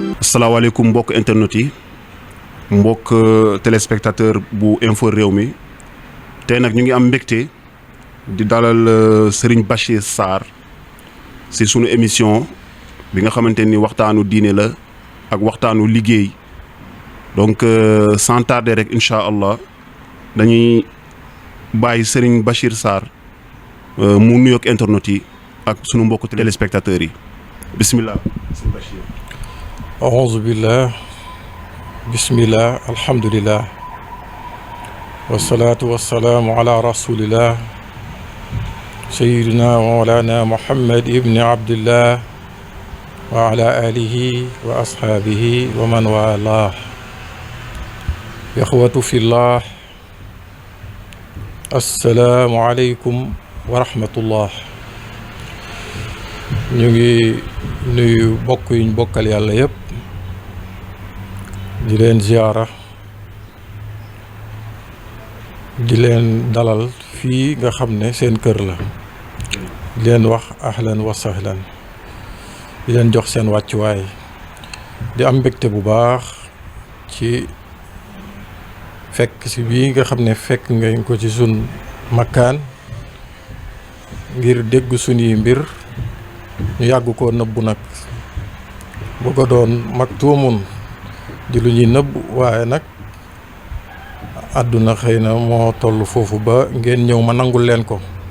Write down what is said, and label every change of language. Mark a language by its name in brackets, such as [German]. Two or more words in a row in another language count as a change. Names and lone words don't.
[Wolof] asalaamaaleykum mbokk internet yi mbokk téléspectateur bu info réew mi tey nag ñu ngi am mbégte di dalal Serigne Bachir Sarr ci sunu émission bi nga xamante ni waxtaanu diine la ak waxtaanu liggéey [French] donc sans tarder [Wolof] rek [Arabic] إن شاء الله [Wolof] dañuy bàyyi Serigne Bachir Sarr mu nuyoog internet yi ak sunu mbokk téléspectateurs yi bismillah Serigne Bachir. [Arabic] أعوذ بالله بسم الله الحمد لله والصلاة والسلام على رسول الله سيدنا ومولانا محمد ابن عبد الله وعلى آله وأصحابه ومن والاه إخوة في الله السلام عليكم ورحمة الله [Wolof] نيجي nuyu bokk yuñ bokkal yàlla yépp di leen ziyaara di leen dalal fii nga xam ne seen kër la di leen wax [Arabic] أهلا و [Wolof] sahlan di leen jox seen wàccuwaay di am mbégte bu baax ci fekk si bii nga xam ne fekk ngeen ko ci sun makkaan ngir dégg suñuy mbir ñu yàgg koo nëbbu nag bu ko doon mag tuumun di lu ñuy nëbb waaye nag àdduna xëy na moo toll foofu ba ngeen ñëw ma nangul leen ko